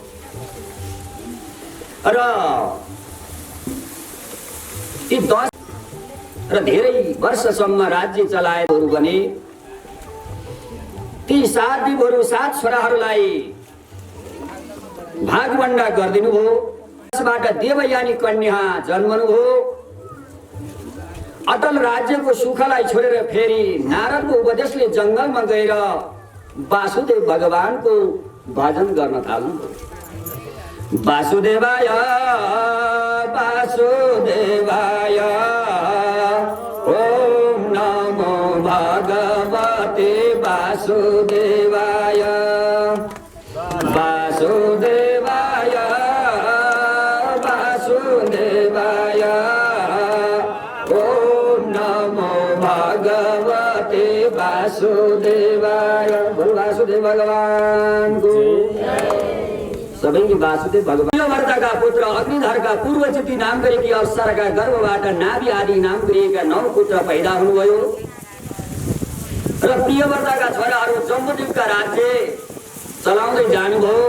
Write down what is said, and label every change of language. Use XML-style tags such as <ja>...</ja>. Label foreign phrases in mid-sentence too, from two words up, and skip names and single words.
<ne>र ती 10 र धेरै वर्षसम्म राज्य चलाएहरू भने ती 7 दिवहरू 7 छोराहरूलाई भागवण्डा गरिदिनु भयो। त्यसबाट देवयानी कन्या जन्मनुभयो। अटल राज्यको सुखलाई छोडेर फेरि नारदको उपदेशले जङ्गलमा गएर वासुदेव भगवानको भजन गर्न थाल्नु।</ne> <sa>वासुदेवाय वासुदेवाय ओम नमो भगवते वासुदेवाय वासुदेवाय वासुदेवाय ओम नमो भगवते वासुदेवाय।</sa> <ne>बोल वासुदेव भगवान को सबैले वासुदेव भगवान। प्रियव्रतका पुत्र अग्निधरका पूर्वचिति नाम गरेकी अप्सराका गर्भबाट नाभि आदि नाम गरिएका 9 पुत्र पैदा हुनुभयो। र प्रियव्रतका छोराहरू जम्बुद्वीपका राज्य चलाउँदै जानुभयो।</ne>